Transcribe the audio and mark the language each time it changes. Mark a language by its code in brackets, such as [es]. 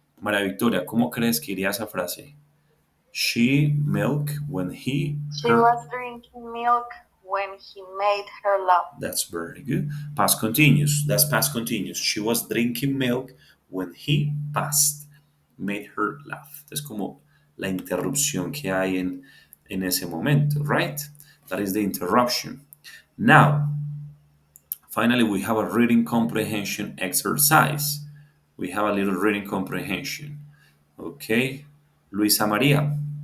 [es] María Victoria, ¿cómo crees que iría esa frase? [en] She milk when he She was drinking milk when he made her laugh. That's very good. Past continuous. That's past continuous. She was drinking milk when he made her laugh. [es] Es como la interrupción que hay en ese momento, right? [en] That is the interruption. Now, finally, we have a reading comprehension exercise. We have a little reading comprehension. Okay. Luisa María,